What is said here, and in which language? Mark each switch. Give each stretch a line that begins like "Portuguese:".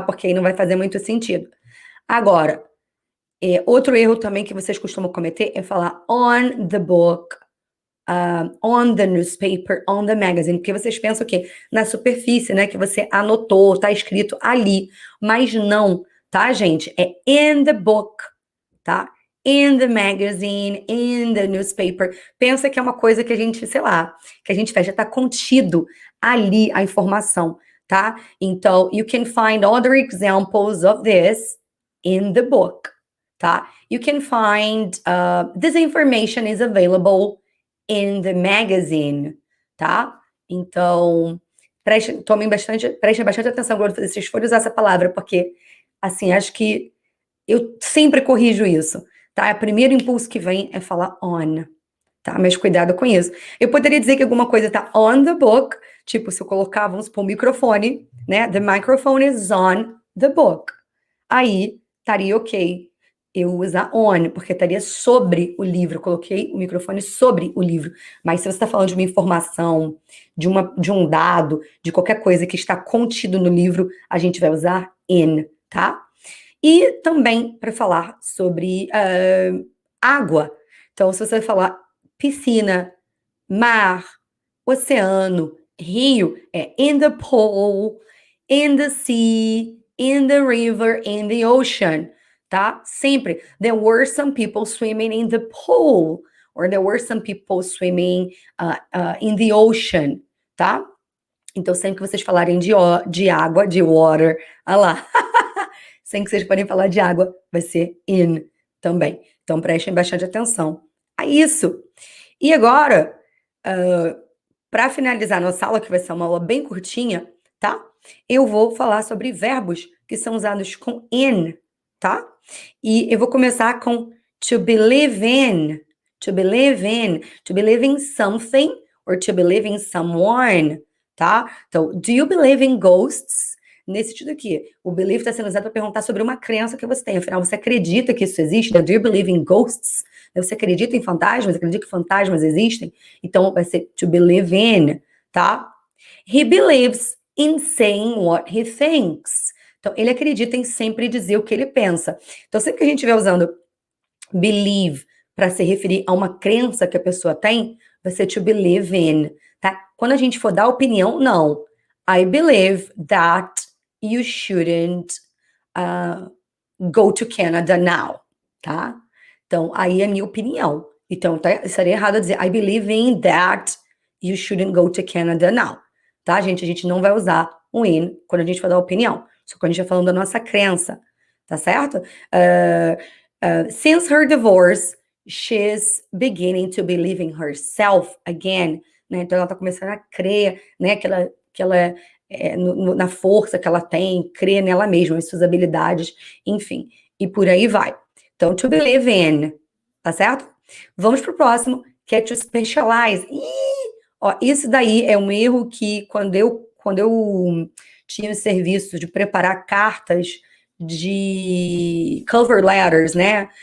Portuguese: Porque aí não vai fazer muito sentido. Agora, outro erro também que vocês costumam cometer é falar
English: on the book, on the newspaper, on the magazine,
Portuguese: porque vocês pensam o quê? Na superfície, né, que você anotou, tá escrito ali, mas não, tá, gente?
English: É in the book, tá? In the magazine, in the newspaper.
Portuguese: Pensa que é uma coisa que a gente, sei lá, que a gente faz, já tá contido ali a informação, tá?
English: Então, you can find other examples of this in the book, tá? You can find, this information is available in the magazine, tá?
Portuguese: Então, prestem bastante atenção quando vocês forem usar essa palavra, porque, assim, acho que eu sempre corrijo isso, tá? O primeiro impulso que vem é falar on, tá? Mas cuidado com isso. Eu poderia dizer que alguma coisa tá
English: on the book,
Portuguese: tipo, se eu colocar, vamos supor, o microfone, né?
English: The microphone is on the book.
Portuguese: Aí, estaria ok eu usar on, porque estaria sobre o livro. Eu coloquei o microfone sobre o livro. Mas se você está falando de uma informação, de um dado, de qualquer coisa que está contido no livro, a gente vai usar in, tá? E também para falar sobre água. Então, se você falar piscina, mar, oceano, rio, é
English: in the pool, in the sea, in the river, in the ocean,
Portuguese: tá? Sempre.
English: There were some people swimming in the pool, or there were some people swimming in the ocean, tá?
Portuguese: Então, sempre que vocês falarem de água, de water, olha lá, sempre que vocês podem falar de água, vai ser in também. Então, prestem bastante atenção a isso. E agora, para finalizar nossa aula, que vai ser uma aula bem curtinha, tá? Eu vou falar sobre verbos que são usados com in, tá? E eu vou começar com
English: to believe in, to believe in, to believe in something or to believe in someone, tá? Então, do you believe in ghosts?
Portuguese: Nesse sentido aqui, o believe está sendo usado para perguntar sobre uma crença que você tem. Afinal, você acredita que isso existe?
English: Do you believe in ghosts?
Portuguese: Você acredita em fantasmas? Acredita que fantasmas existem? Então, vai ser
English: to believe in,
Portuguese: tá?
English: He believes in saying what he thinks.
Portuguese: Então, ele acredita em sempre dizer o que ele pensa. Então, sempre que a gente estiver usando believe para se referir a uma crença que a pessoa tem, vai ser
English: to believe in,
Portuguese: tá? Quando a gente for dar opinião, não.
English: I believe that you shouldn't go to Canada now, tá?
Portuguese: Então, aí é a minha opinião. Então, estaria errado dizer
English: I believe in that you shouldn't go to Canada now,
Portuguese: tá, gente? A gente não vai usar o in quando a gente for dar opinião. Só quando a gente está falando da nossa crença, tá certo?
English: Since her divorce, she's beginning to believe in herself again, né?
Portuguese: Então ela tá começando a crer, né, que ela na força que ela tem, crer nela mesma, em suas habilidades, enfim, e por aí vai. Então,
English: to believe in,
Portuguese: tá certo? Vamos pro próximo, que é to specialize. Ó, isso daí é um erro que quando eu tinha o serviço de preparar cartas de cover letters, né?